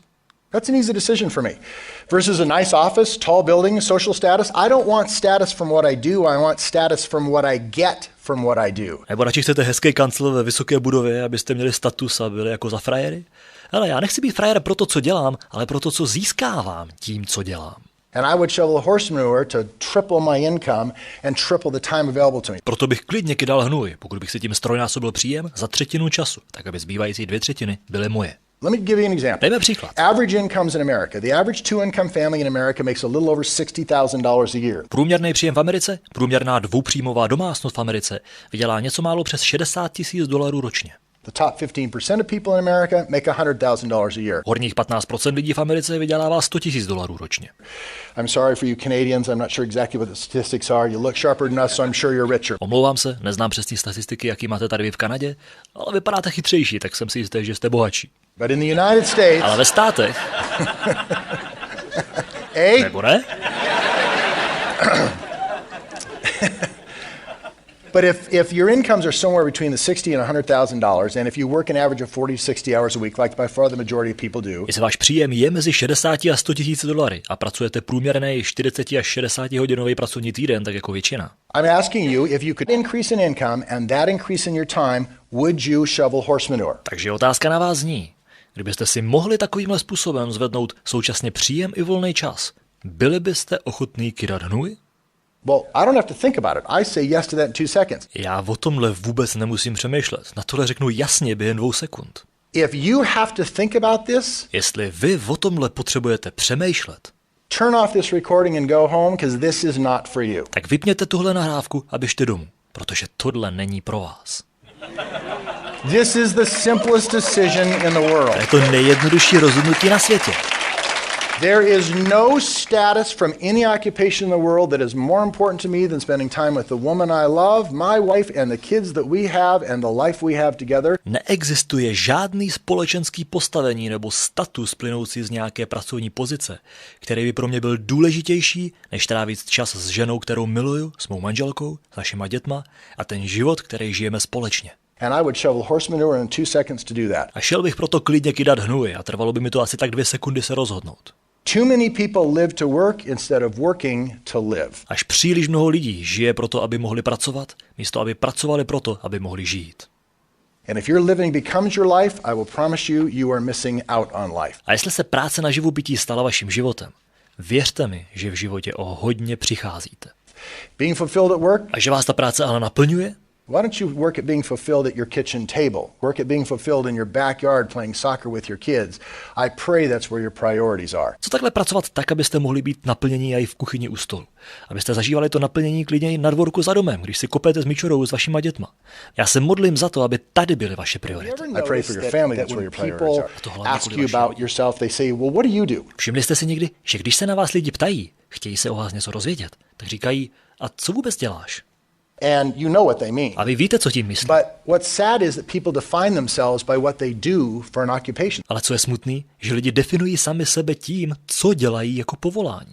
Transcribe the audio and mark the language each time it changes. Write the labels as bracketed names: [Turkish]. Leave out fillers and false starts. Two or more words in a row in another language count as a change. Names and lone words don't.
[English] That's an easy decision for me. Versus a nice office, tall building, social status. I don't want status from what I do. I want status from what I get from what I do. [Czech] Nebo radši chcete hezký kancel ve vysoké budově, abyste měli status a byli jako za frajery? Ale já nechci být frajer pro to, co dělám, ale pro to, co získávám tím, co dělám. [English] And I would shovel horse manure to triple my income and triple the time available to me. [Czech] Proto bych klidně kydal hnůj, pokud bych si tím strojnásobil příjem za třetinu času, tak aby zbývající 2/3 byly moje. [English] Let me give you an example. [Czech] Dejme příklad. [English] Average incomes in America. The average 2-income family in America makes a little over $60,000 a year. [Czech] Průměrný příjem v Americe, průměrná dvoupříjmová domácnost v Americe vydělá něco málo přes $60,000 ročně. [English] The top 15% of people in America make $100,000 a year. [Czech] Horních 15% lidí v Americe vydělává $100,000 ročně. [English] I'm sorry for you Canadians. I'm not sure exactly what the statistics are. You look sharper than us, so I'm sure you're richer. [Czech] Omlouvám se, neznám přesné statistiky, jaký máte tady vy v Kanadě, ale vypadáte chytřejší, tak jsem si jistý, že jste bohatší. [English] But in the United States... [Czech] Ale ve státech... [English] Hey? [Czech] Nebo ne? [English] But if your incomes are somewhere between the $60,000 and $100,000, and if you work an average of 40 to 60 hours a week, like by far the majority of people do, [Czech] Jestli váš příjem je mezi 60 a $100,000 a pracujete průměrný 40 až 60 hodinový pracovní týden, tak jako většina. [English] I'm asking you, if you could increase in income and that increase in your time, would you shovel horse manure? [Czech] Takže otázka na vás zní, kdybyste si mohli takovýmhle způsobem zvednout současně příjem i volný čas, byli byste ochotný kydat hnůj? [English] Well, I don't have to think about it. I say yes to that in 2 seconds. [Czech] Já o tomhle vůbec nemusím přemýšlet. Na tohle řeknu jasně během 2 sekund. [English] If you have to think about this, [Czech] Jestli vy o tomhle potřebujete přemýšlet, [English] turn off this recording and go home because this is not for you. [Czech] Tak vypněte tuhle nahrávku a běžte domů, protože tohle není pro vás. [English] This is the simplest decision in the world. [Czech] To je to nejjednodušší rozhodnutí na světě. [English] There is no status from any occupation in the world that is more important to me than spending time with the woman I love, my wife and the kids that we have and the life we have together. [Czech] Neexistuje žádný společenský postavení nebo status plynoucí z nějaké pracovní pozice, který by pro mě byl důležitější, než trávit čas s ženou, kterou miluju, s mou manželkou, s našima dětma a ten život, který žijeme společně. [English] And I would shovel horse manure in 2 seconds to do that. [Czech] A šel bych proto klidně kydat hnůj a trvalo by mi to asi tak 2 sekundy se rozhodnout. [English] Too many people live to work instead of working to live. [Czech] Až příliš mnoho lidí žije proto, aby mohli pracovat, místo aby pracovali proto, aby mohli žít. [English] And if your living becomes your life, I will promise you, you are missing out on life. [Czech] A jestli se práce na živobytí stala vaším životem, věřte mi, že v životě o hodně přicházíte. [English] Being fulfilled at work? [Czech] A že vás ta práce ale naplňuje? [English] Why don't you work at being fulfilled at your kitchen table? Work at being fulfilled in your backyard playing soccer with your kids. I pray that's where your priorities are. [Czech] Co takhle pracovat tak, abyste mohli být naplnění i v kuchyni u stolu? Abyste zažívali to naplnění klidně i na dvorku za domem, když si kopete s mičorou s vašima dětma. Já se modlím za to, aby tady byly vaše priority. [English] I pray for your family, that's where your priorities are. Ask you about yourself, they say, well, what do you do? [Czech] Všimli jste si někdy, že když se na vás lidi ptají, chtějí se o vás něco rozvědět, tak říkají, a co vůbec děláš? [English] And you know what they mean. [Czech] A vy víte, co tím myslí. [English] But what's sad is that people define themselves by what they do for an occupation. [Czech] Ale co je smutný, že lidi definují sami sebe tím, co dělají jako povolání.